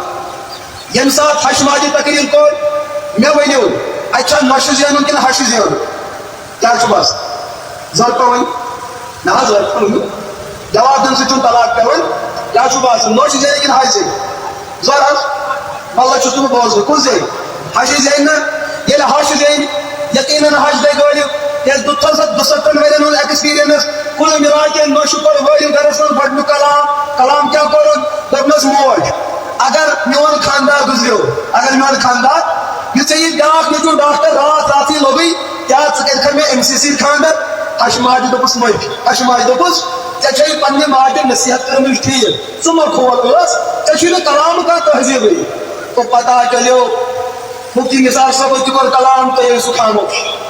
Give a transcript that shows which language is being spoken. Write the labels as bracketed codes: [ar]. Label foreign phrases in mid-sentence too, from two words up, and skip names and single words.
[ks] ییٚمہِ ساتہٕ ہشماجہِ تقریر کوٚر مےٚ ؤنِو اتہِ چھا نۄشہِ زینُن کِنہٕ ہشہِ زینُن کیٛاہ چھُ باسان زرپا وۄنۍ نہ حظ زرپا ؤنِو جواب دِنہٕ سۭتۍ چھُنہٕ طلاق پیٚوان کیٛاہ چھُ باسان نۄش زینہِ کِنہٕ ہش زینہِ زر حظ واللہ چھُس نہٕ بہٕ بوزنہٕ کُس زینہِ ہشہِ زینہِ نہ ییٚلہِ ہش زینہِ یقیٖنن ہش دے گٲڑِو کیٛازِ 270 ؤرین ہُنٛد ایکسپیرینس [ur] کُل مِلا کے [ks] نۄشہِ کوٚر وٲلِو گرس منٛز گۄڈنیُک کلام کیٛاہ کوٚرُن دوٚپنس موج اگر میون خاندار گُزریو اگر میون خاندار یہِ ژےٚ یہِ بیاکھ نیٚچوٗ ڈاکٹر راتھ راتھٕے لوٚگُے کیٛاہ ژٕ کٔرِکھا مےٚ أمسٕے سۭتۍ خاندر ہشماجہِ دوٚپُس مٔنٛزۍ ہشماجہِ دوٚپُس ژےٚ چھےٚ پننہِ ماجہِ نصیحت کٔرمٕژ ٹھیٖک ژٕ مہ کھول ٲس ژےٚ چھُے نہٕ کلامہٕ کانٛہہ تہذیٖبٕے تو پتہ چلیو مفتی نثار صٲبو تہِ کوٚر کلام تُہۍ ٲسِو خاموش